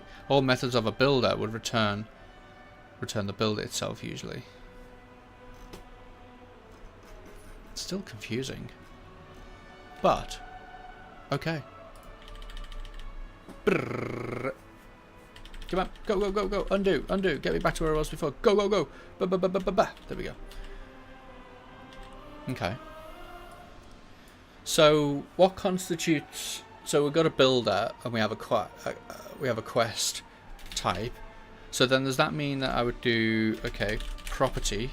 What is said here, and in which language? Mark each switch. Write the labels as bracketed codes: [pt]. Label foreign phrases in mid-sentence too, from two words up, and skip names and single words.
[en] All methods of a builder would return the builder itself usually. Still confusing. But, okay. Brrr. Come on, go, go, go, go. Undo, undo. Get me back to where I was before. Go, go, go. Ba-ba-ba-ba-ba. There we go. Okay. So, what constitutes... So, we've got a builder, and we have a quest type. So then does that mean that I would do... Okay, property.